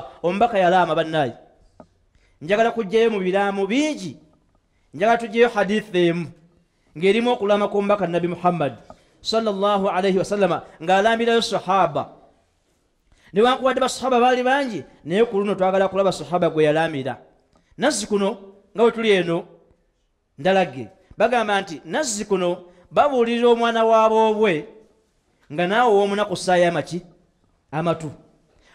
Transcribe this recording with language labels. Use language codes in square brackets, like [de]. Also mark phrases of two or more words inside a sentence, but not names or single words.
[lg] Omubaka yalaama bannaayi. Njagala kujjayo mu biraamo bingi, njagala tujjayo hadithi emu ng'erimu okulaama kw'omubaka Nabbi Muhammad [ar] صلى الله عليه وسلم [lg] ng'alambirayo sahaba. Newankubadde basahaba baali bangi, naye ku luno twagala kulaba sahaba gwe yalaamira. Nazzi kuno nga bwe tuli eno ndalage bagamba nti nazzi kuno babuulirira omwana waabwe nga naawe w'omunaku ssaayo amaki amatu.